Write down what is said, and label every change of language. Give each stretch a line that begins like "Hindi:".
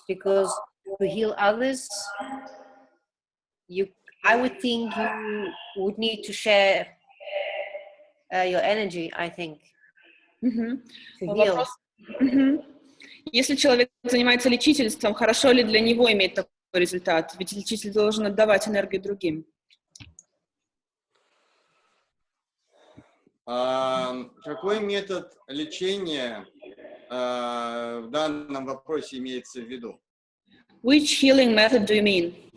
English: Because to heal others, I would think you would need to share your energy, I think, to heal.
Russian: Если человек занимается лечительством, хорошо ли для него иметь такой результат? Ведь лечитель должен отдавать энергию другим. Какой метод лечения в данном вопросе имеется в виду?
English: Which healing method do you mean?